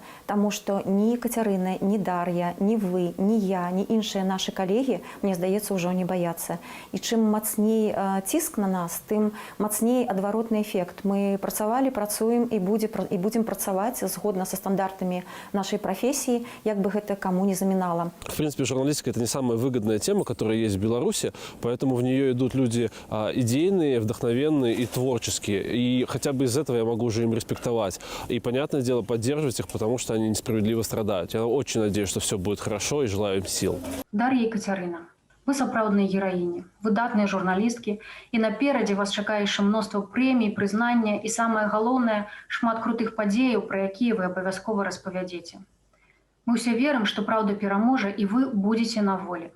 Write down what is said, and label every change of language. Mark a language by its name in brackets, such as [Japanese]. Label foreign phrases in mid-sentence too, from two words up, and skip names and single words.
[Belarusian] Таму што ні Кацярына, ні Дар'я, ні вы, ні я, ні іншыя нашы калегі, мне здаецца, ўжо не баяцца. І чым мацней ціск на нас, тым мацней адваротны эфект. Мы працавалі, працуем і будзем працаваць згодна са стандартамі нашай [Russian] профессии, як бы это кому не заминало. В принципе, журналистика – это не самая выгодная тема, которая есть в Беларуси, поэтому в нее идут люди идейные, вдохновенные и творческие. И хотя бы из этого я могу уже им респектовать. И, понятное дело, поддерживать их, потому что они несправедливо страдают. Я очень надеюсь, что все будет хорошо, и желаю им сил. [Belarusian] Дар'я і Кацярына, вы сапраўдныя гераіні, выдатныя журналісткі, і наперадзе вас чакае яшчэ мноства прэмій, прызнання і, самае галоўнае, шмат крутых падзеяў, пра якія вы абавязкова распавядзеце. Мы ўсе верым, што праўда пераможа, і вы будзеце на волі.